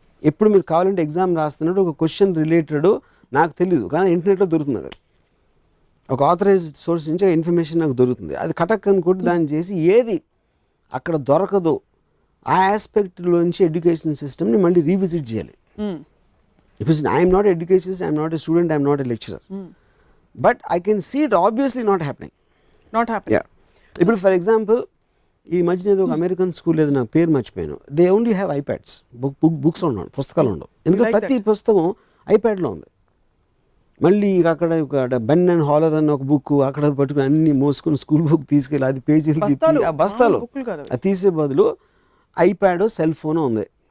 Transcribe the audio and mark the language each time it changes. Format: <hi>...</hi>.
<te>ఎప్పుడు మీరు కావాలంటే ఎగ్జామ్ రాస్తున్నట్టు ఒక క్వశ్చన్ రిలేటెడ్ నాకు తెలియదు కానీ ఇంటర్నెట్లో దొరుకుతుంది కదా, ఒక ఆథరైజ్డ్ సోర్స్ నుంచి ఇన్ఫర్మేషన్ నాకు దొరుకుతుంది. అది కటక్ అనుకుంటే దాన్ని చేసి ఏది అక్కడ దొరకదో ఆ ఆస్పెక్ట్లోంచి ఎడ్యుకేషన్ సిస్టమ్ని మళ్ళీ రీవిజిట్ చేయాలి.</te> <en>Because I am not an educationist, I am not a student, I am not a lecturer. But I can see it obviously not happening. Not happening. Yeah.</en> <te>ఇప్పుడు</te> <en>for example</en> <te>ఈ మధ్యన ఏదో ఒక American school ఏదో నాకు పేరు మర్చిపోయాను,</te> <en>they only have iPads,</en> <te>books ఉండవు, పుస్తకాలు ఉండవు. ఎందుకంటే ప్రతి పుస్తకం ఐప్యాడ్లో ఉంది. మళ్ళీ అక్కడ బెన్ అండ్ హాలర్ అన్న ఒక బుక్ అక్కడ పట్టుకుని అన్ని మోసుకుని స్కూల్ బుక్ తీసుకెళ్ళి అది పేజీలు ఆ బస్తాలు అది తీసే బదులు ఐప్యాడ్ సెల్ ఫోన్ ఉంది.</te>